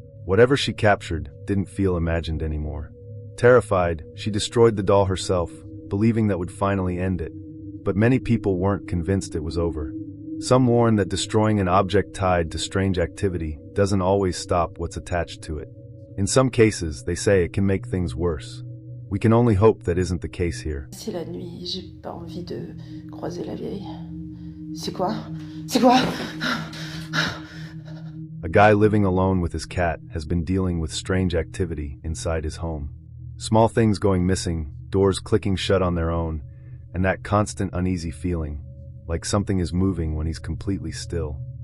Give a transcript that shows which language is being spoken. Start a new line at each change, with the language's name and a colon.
English: Whatever she captured didn't feel imagined anymore. Terrified, she destroyed the doll herself, believing that would finally end it. But many people weren't convinced it was over. Some warn that destroying an object tied to strange activity doesn't always stop what's attached to it. In some cases, they say it can make things worse. We can only hope that isn't the case here.
French: C'est la nuit, j'ai pas envie de croiser la vieille. C'est quoi? C'est quoi?
English: A guy living alone with his cat has been dealing with strange activity inside his home. Small things going missing, doors clicking shut on their own, and that constant uneasy feeling, like something is moving when he's completely still.